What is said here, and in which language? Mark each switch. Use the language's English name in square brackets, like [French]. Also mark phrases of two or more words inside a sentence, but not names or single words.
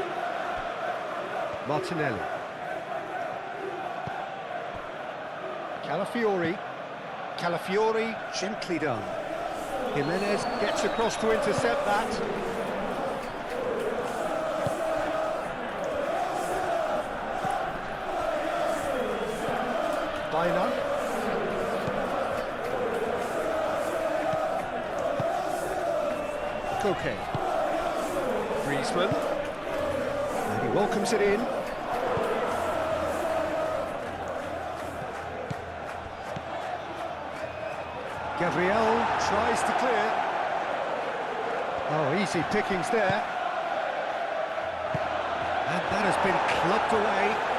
[English] Martinelli. Calafiori. Calafiori, gently done. Jimenez gets across to intercept that. Baina. Koke. Griezmann. And he welcomes it in. Gabriel tries to clear. Oh, easy pickings there. And that has been clubbed away.